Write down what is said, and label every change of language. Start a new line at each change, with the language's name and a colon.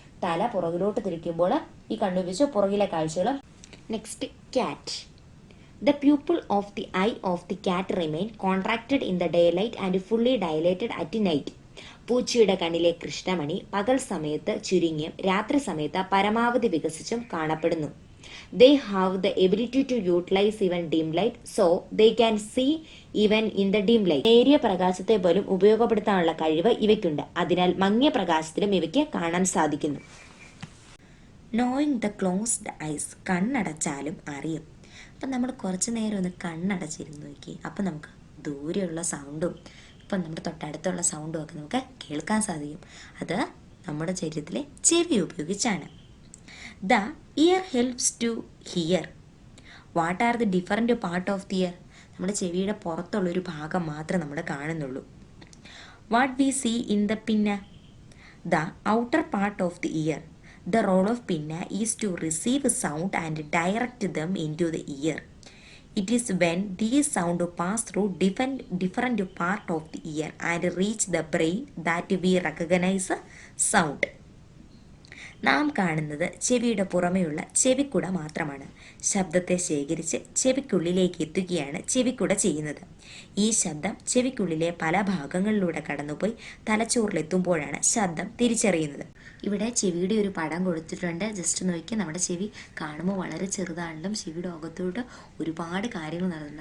Malayalam: തല പുറകിലോട്ട് തിരിക്കുമ്പോൾ ഈ കണ്ണുവെച്ച് പുറകിലെ കാഴ്ചകൾ.
English: Next cat. The pupil of the eye of the cat remain contracted in the day light and fully dilated at night.
Malayalam: പൂച്ചയുടെ കണ്ണിലെ കൃഷ്ണമണി പകൽ സമയത്ത് ചുരുങ്ങിയും രാത്രി സമയത്ത് പരമാവധി വികസിച്ചും കാണപ്പെടുന്നു.
English: They have the ability to utilize even dim light, so they can see even in the dim light.
Malayalam: നേരിയ പ്രകാശത്തെ പോലും ഉപയോഗപ്പെടുത്താനുള്ള കഴിവ് ഇവയ്ക്കുണ്ട്. അതിനാൽ മങ്ങിയ പ്രകാശത്തിലും ഇവയ്ക്ക് കാണാൻ സാധിക്കുന്നു.
English: Knowing the closed eyes.
Malayalam: കണ്ണടച്ചാലും അറിയും. അപ്പം നമ്മൾ കുറച്ച് നേരം ഒന്ന് കണ്ണടച്ചിരുന്ന് നോക്കി, അപ്പം നമുക്ക് ദൂരെയുള്ള സൗണ്ടും ഇപ്പം നമ്മുടെ തൊട്ടടുത്തുള്ള സൗണ്ടും ഒക്കെ നമുക്ക് കേൾക്കാൻ സാധിക്കും. അത് നമ്മുടെ ശരീരത്തിലെ ചെവി ഉപയോഗിച്ചാണ്.
English: The ear helps to hear. What are the different part of the ear?
Malayalam: നമ്മുടെ ചെവിയുടെ പുറത്തുള്ളൊരു ഭാഗം മാത്രമേ നമ്മൾ കാണുന്നുള്ളൂ.
English: What we see in the pinna? The outer part of the ear. The role of pinna is to receive sound and direct them into the ear. It is when these sound pass through different part of the ear and reach the brain that we recognize sound.
Malayalam: നാം കാണുന്നത് ചെവിയുടെ പുറമെയുള്ള ചെവിക്കുട മാത്രമാണ്. ശബ്ദത്തെ ശേഖരിച്ച് ചെവിക്കുള്ളിലേക്ക് എത്തുകയാണ് ചെവിക്കുട ചെയ്യുന്നത്. ഈ ശബ്ദം ചെവിക്കുള്ളിലെ പല ഭാഗങ്ങളിലൂടെ കടന്നുപോയി തലച്ചോറിലെത്തുമ്പോഴാണ് ശബ്ദം തിരിച്ചറിയുന്നത്. ഇവിടെ ചെവിയുടെ ഒരു പടം കൊടുത്തിട്ടുണ്ട്. ജസ്റ്റ് നോക്കി, നമ്മുടെ ചെവി കാണുമ്പോൾ വളരെ ചെറുതാണെങ്കിലും ചെവിയുടെ അകത്തോട്ട് ഒരുപാട് കാര്യങ്ങൾ നടക്കുന്നുണ്ട്.